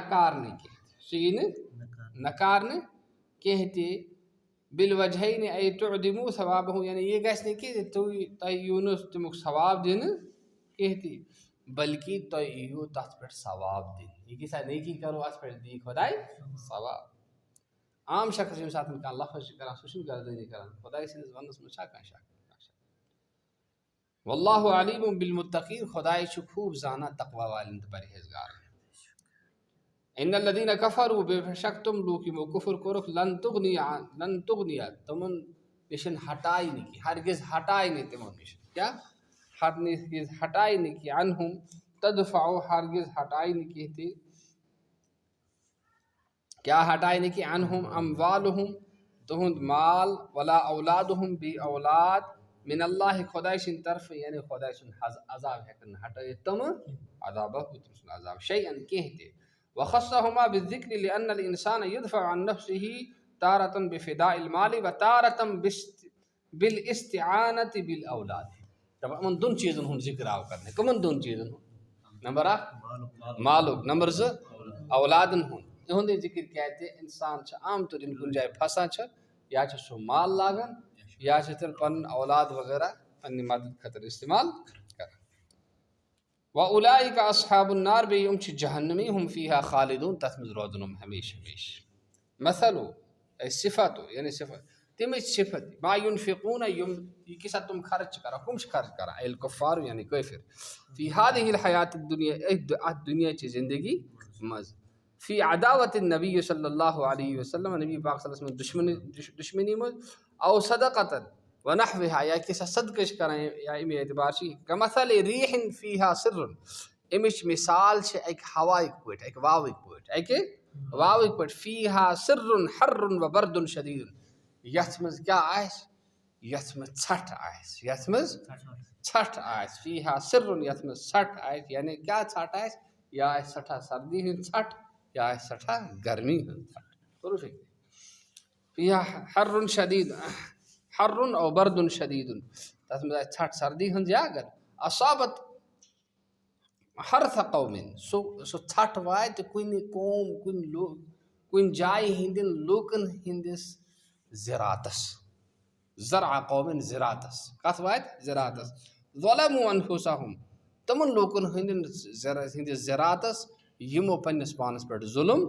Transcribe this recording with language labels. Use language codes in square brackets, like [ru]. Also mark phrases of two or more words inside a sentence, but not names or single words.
[ks] نکارنہٕ کینٛہہ تہِ بالوجہین [ar] ای تعدموا ثوابہ [ks] یعنی یہِ گژھِ نہٕ کہِ تۄہہِ یِیو نہٕ تمیُک ثواب دِنہٕ کینٛہہ تہِ بلکہِ تۄہہِ یِیو تتھ پٮ۪ٹھ ثواب دِنہٕ یہِ کیٛاہ سا نیکی کرو اتھ پٮ۪ٹھ دی خۄداے ثواب عام شخص ییٚمہِ ساتہٕ کانٛہہ لفظ چھُ کران سُہ چھُنہٕ گردٲنی کران خۄداے سٕنٛدِس وننس منٛز چھا کانٛہہ شک [ar] واللہ علیم بالمتقین [ks] خۄداے چھُ خوٗب زانان تقویٰ والٮ۪ن تہٕ پرہیزگارن [ar] ان الذین کفروا [ks] بے شک تِم لوٗکھ یِمو کُفر کوٚرُکھ [ar] لن تغنیا [ks] تِمن نِش ہٹایہِ نہٕ کینٛہہ ہرگز ہٹایہِ نہٕ تِمو نِش کیٛاہ ہرگز ہٹایہِ نہٕ کینٛہہ [ar] عنہم تدفع [ks] ہرگز ہٹایہِ نہٕ کینٛہہ تہِ کیٛاہ ہٹایہِ نہٕ کینٛہہ [ar] عنہم اموالہم [ks] تُہُنٛد مال [ar] ولا اولادہم [ks] بیٚیہِ اولاد [ar] من اللہ [ks] خۄداے سٕنٛدِ طرفہٕ یعنی خۄداے سُنٛد عذاب ہٮ۪کن نہٕ ہٹٲیِتھ تِمہٕ عذابہ تٔمۍ سُنٛد عذاب شیئن کینٛہہ تہِ [ar] وخصہما بالذکر لأن الانسان يدفع عن نفسه تارة بفداء المال وتارة بالاستعانة بالاولاد [ks] دپان یِمن دۄن چیٖزن ہُنٛد ذکر آو کرنہٕ کٕمن دۄن چیٖزن ہُنٛد نمبر اکھ مالُک نمبر زٕ اولادن ہُنٛد یِہُنٛدٕے ذکر کیٛازِ انسان چھُ عام طور ییٚلہِ کُنہِ جایہِ پھسان چھُ یا چھُ سُہ مال لاگان یا چھِ تیٚلہِ پنُن اولاد وغیرہ پننہِ مدد خٲطرٕ استعمال کران [ar] وَأُولَٰئِكَ أَصْحَابُ النَّارِ [ks] بیٚیہِ یِم چھِ جہنمی [ar] ہُم فیٖہا خالدون [ks] تَتھ منٛز روزن یِم ہمیشہ ہمیشہ [ar] مثلو صفتو [ks] یعنی صفت تمچ صفت [ar] ما ينفقون [ks] یِم یہ کیٛاہ سا تم خرچ چھِ کران کم چھِ خرچ کران الکفار یعنی کٲفر [ar] فی هذه الحیات الدنیا [ks] اتھ دنیاچہِ زندگی منٛز [ar] فی عداوت النبی صلی اللہ علیہ وسلم [ks] نبی پاک [ar] صلی اللہ علیہ [ks] وسلم دشمنی منٛز [ar] او صدقتن ونحوها [ks] یا کیٛاہ سا صدقہ چھِ کران یا امی اعتبار چھِ [ar] کمثل ریح فیہا سر [ks] امچ مثال چھِ اکہِ ہوائٕکۍ پٲٹھۍ اکہِ واوٕکۍ پٲٹھۍ اکہِ واوٕکۍ پٲٹھۍ [ar] فیہا سر حر و برد شدید [ks] یتھ منٛز کیٛاہ آسہِ یتھ منٛز ژھٹھ آسہِ یتھ منٛز ژھٹھ آسہِ [ar] فیہا سر [ks] یتھ منٛز ژھٹھ آسہِ یعنی کیٛاہ ژھٹھ آسہِ یا آسہِ سٮ۪ٹھاہ سردی ہٕنٛز ژھٹھ یا آسہِ سٮ۪ٹھاہ گرمی ہٕنٛز ژھٹھ کوٚرُو فِکرِ [ar] فیہا حر شدید حر او برد شدید [ks] تتھ منٛز آسہِ ژھٹھ سردی ہٕنٛز یا گرم اصابت [ar] حرث قوم [ks] سُہ ژھٹھ واتہِ کُنہِ قوم کُنہِ جایہِ ہٕنٛدٮ۪ن لوٗکن ہٕنٛدِس زِراتس زرع قومن زِراتس کتھ واتہِ زِراتس [ar] ظلموا انفسہم [ks] تمن لوٗکن ہٕنٛدِس زِراتس یِمو پننس پانس پٮ۪ٹھ ظُلم